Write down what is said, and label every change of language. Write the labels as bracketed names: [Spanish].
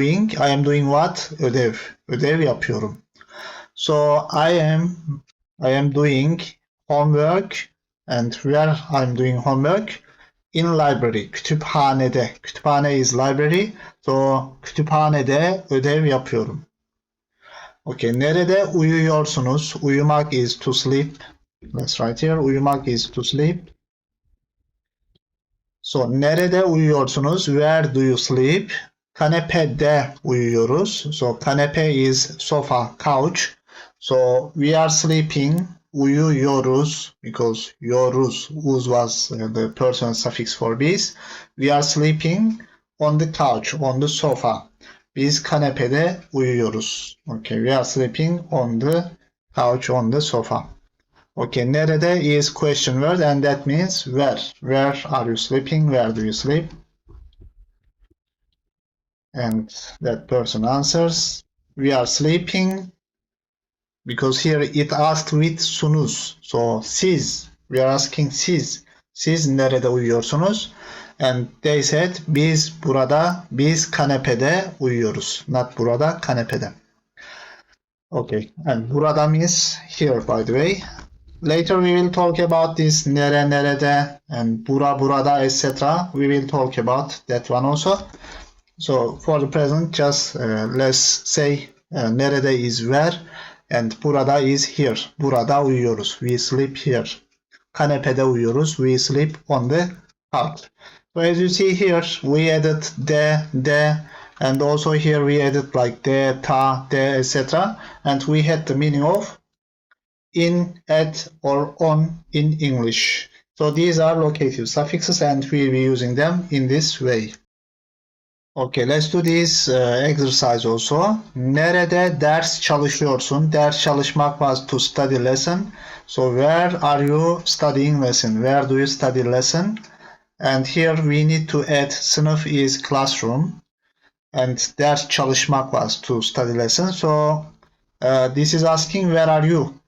[English] I am doing what? [Turkish] Ödev yapıyorum. [English] So I am doing homework, and where I'm doing homework? In library. [Turkish] Kütüphanede. [English] Kütüphane is library. [Turkish] So kütüphanede ödev yapıyorum. Okay, nerede uyuyorsunuz? [English] Uyumak is to sleep. Let's write here. Uyumak is to sleep. So [Turkish] nerede uyuyorsunuz? [English] Where do you sleep? [Turkish] Kanepede uyuyoruz. [English] So kanepe is sofa, couch. So we are sleeping. Uyuyoruz because yoruz was the person suffix for biz. We are sleeping on the couch, on the sofa. [Turkish] Biz kanepede uyuyoruz. [English] Okay, we are sleeping on the couch, on the sofa. Okay, nerede is question word, and that means where. Where are you sleeping? Where do you sleep? And that person answers, we are sleeping, because here it asked with sunuz. So siz, we are asking siz. [Turkish] Siz nerede uyuyorsunuz? [English] And they said [Turkish] biz kanepede uyuyoruz. Not burada, kanepede. [English] Okay, and burada means here, by the way. Later we will talk about this nerede and burada, etc. We will talk about that one also. So for the present, just let's say nerede is where and burada is here. [Turkish] Burada uyuyoruz. [English] We sleep here. [Turkish] Kanepede uyuyoruz. [English] We sleep on the couch. So as you see here, we added de, and also here we added like de, ta, de, etc. And we had the meaning of in, at, or on in English. So these are locative suffixes, and we'll be using them in this way. Okay, let's do this exercise also. [Turkish] Nerede ders çalışıyorsun? [English] Ders çalışmak was to study lesson. So where are you studying lesson? Where do you study lesson? And here we need to add sınıf is classroom. And ders çalışmak was to study lesson. So this is asking where are you?